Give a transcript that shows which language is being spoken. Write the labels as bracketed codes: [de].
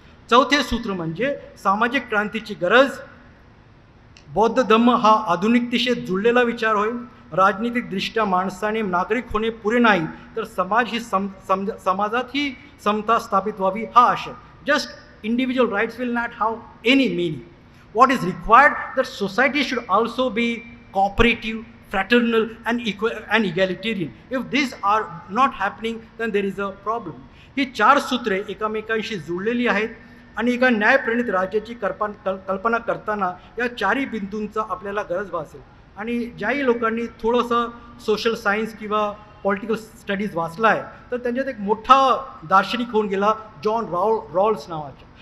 [mr] चौथे सूत्र म्हणजे सामाजिक क्रांतीची गरज. बौद्ध धम्म हा आधुनिकतेशी जुळलेला विचार होय. राजनीतिकदृष्ट्या माणसाने नागरिक होणे पुरे नाही तर समाजात ही समता स्थापित व्हावी हा आशय. [en] Just individual rights will not have any meaning. What is required, that society should also be cooperative, fraternal and equal and egalitarian. If these are not happening, then there is a problem. [mr] ही 4 सूत्रे एकमेकांशी जुळलेली आहेत आणि एका न्यायप्रणित राज्याची कल्पना करताना या 4ही बिंदूंचा आपल्याला गरज भासेल. आणि ज्याही लोकांनी थोडंसं सोशल सायन्स किंवा पॉलिटिकल स्टडीज वाचला आहे तर त्यांच्यात एक मोठा दार्शनिक होऊन गेला जॉन रॉल्स नावाचा.